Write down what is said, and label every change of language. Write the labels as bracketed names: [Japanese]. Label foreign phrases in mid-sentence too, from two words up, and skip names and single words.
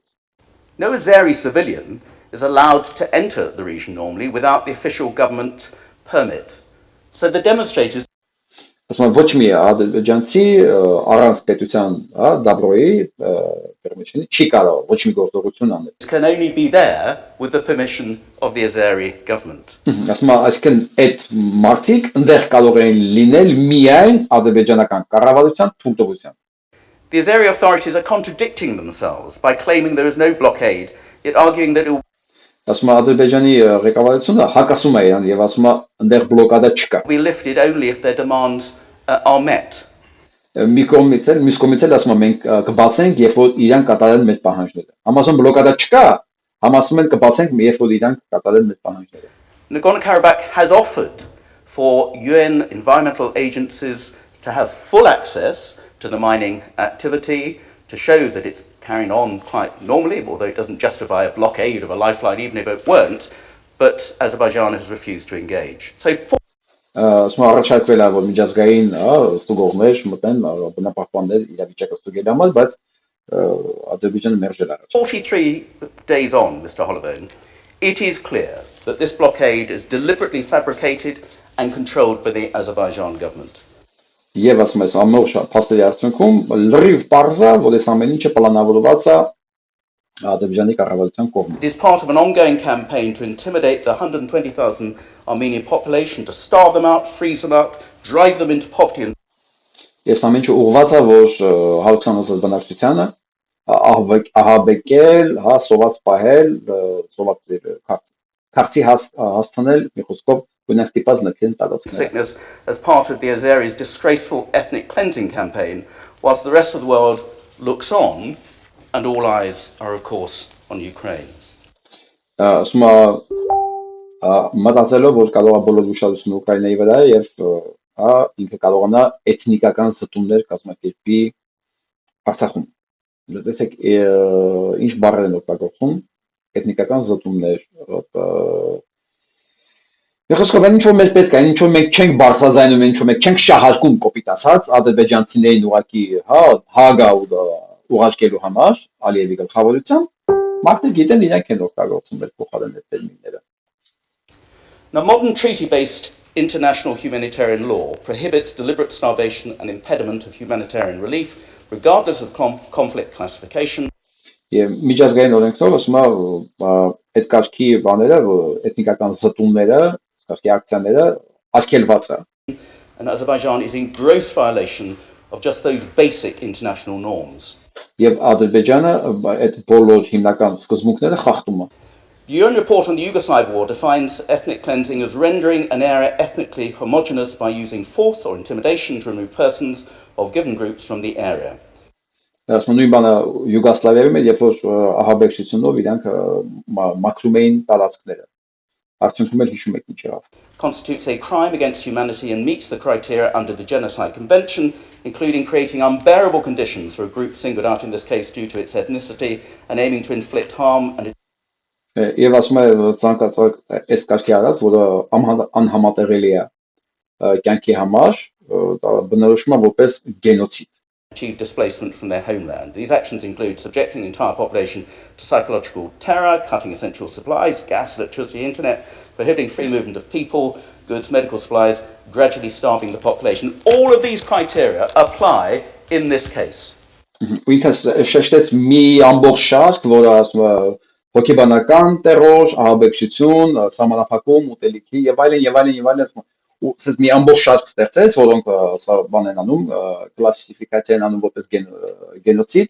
[English] No Azeri civilian is allowed to enter the region normally without the official government permit. So the demonstrators [Armenian] Ասում եմ, ոչ մի ադրբեջանցի առանց պետության, հա, դաբրոյի permission չի կարող ոչ մի գործողություն անել։ [English] can only be there with the permission of the Azeri government. [Armenian] Ասում եմ, այսինքն այդ մարդիկ այնտեղ կարող են լինել միայն ադրբեջանական կառավարության թույլտվությամբ։ [English] The Azeri authorities are contradicting themselves by claiming there is no blockade, yet arguing that it will [Armenian] Ասում եմ, Ադրբեջանի ղեկավարությունը հակասում է իրան եւ ասում է, այնտեղ բլոկադա չկա։ [English] be lifted only if their demands are met. [Armenian] Մի կողմից էլ ասում եմ, մենք կբացենք, երբ որ իրան կատարեն մեր պահանջները։ Համասում բլոկադա չկա, համասում են կբացենք, երբ որ իրան կատարեն մեր պահանջները։ [English] Nagorno-Karabakh has offered for UN environmental agencies to have full access to the mining activity, to show that it's carrying on quite normally, although it doesn't justify a blockade of a lifeline, even if it weren't, but Azerbaijan has refused to engage. So [Armenian] Ասում եմ, առաջարկվել է, որ միջազգային ստուգողներ մտեն բնապահպաններ իրավիճակը ստուգելու համար, բայց Ադրբեջանը մերժել է առաջ։ [English] 43 days on, Mr. Holloway, it is clear that this blockade is deliberately fabricated and controlled by the Azerbaijan government. [Armenian] Եվ ասում եմ, ամբողջ փաստերի արդյունքում լրիվ պարզ է, որ այս ամեն ինչը պլանավորված է Ադրբեջանի կառավարության կողմից։ [English] It is part of an ongoing campaign to intimidate the 120,000 Armenian population, to starve them out, freeze them out, drive them into poverty and [Armenian] Ես ամեն ինչ ուղղված է, որ 120,000 բնակչությանը ահաբեկել, հա, սոված պահել, սոված քարծի հասցնել, մի խոսքով գունակ ստիպած նքեն տարածքները։ [English] sickness as part of the Azeris' disgraceful ethnic cleansing campaign, whilst the rest of the world looks on and all eyes are of course on Ukraine. [Armenian] Ասում եմ, մտածելով, որ կարող է բոլոր ուշադրությունը Ուկրաինայի վրա է եւ հա ինքը կարողանա էթնիկական զտումներ կազմակերպի Արցախում։ Տեսեք, ինչ բառեր են օգտագործում, էթնիկական զտումներ, Եղոսկով այն ինչ որ մեր պետք է, ինչ որ մենք չենք բարձրաձայնում, ինչ որ մենք չենք շահարկում կոպիտ ասած ադրբեջանցիներին ուղակի, հա, հագա ուղարկելու համար Ալիևի գլխավորությամբ, մարդիկ գիտեն իրենք են օգտագործում այդ փոխարեն այդ տերմինները։ [English] Now, modern treaty-based international humanitarian law prohibits deliberate starvation and impediment of humanitarian relief, regardless of conflict classification. [Armenian] Եվ միջազգային օրենքով ասում է այդ կարգի բաները, էթնիկական զտումները, կարգի ակցիաները արգելված է։ [English] And Azerbaijan is in gross violation of just those basic international norms. [Armenian] Եվ Ադրբեջանը այդ բոլոր հիմնական սկզբունքները խախտում է։ [English] The UN report on the Yugoslav war defines ethnic cleansing as rendering an area ethnically homogeneous by using force or intimidation to remove persons of given groups from the area. [Armenian] Ասում նույն բանը Յուգոսլավիայում էր, երբ որ ահաբեկչությունով իրանք մաքրում էին տարածքները։ Արդյունքում էլ հիշում եք ինչ եղավ։ [English] Constitutes a crime against humanity and meets the criteria under the Genocide Convention, including creating unbearable conditions for a group singled out in this case due to its ethnicity and aiming to inflict harm and [Armenian] Եվ ասում է ցանկացած այս կարգի արած, որը անհամատեղելի է կյանքի համար, բնորոշում է որպես գենոցիդ։ [English] achieve displacement from their homeland. These actions include subjecting the entire population to psychological terror, cutting essential supplies, gas, electricity, internet, prohibiting free movement of people, goods, medical supplies, gradually starving the population. All of these criteria apply in this case. [Armenian] Ինքը շեշտեց մի ամբողջ շարք, որը ասում է հոգեբանական տերոր, ահաբեկչություն, սահմանափակում, ուտելիքի եւ այլն, ասում է ասես մի ամբողջ շարք ստեղծեց, որոնք սա բան են անում, կլասիֆիկացիա են անում որպես գենոցիդ,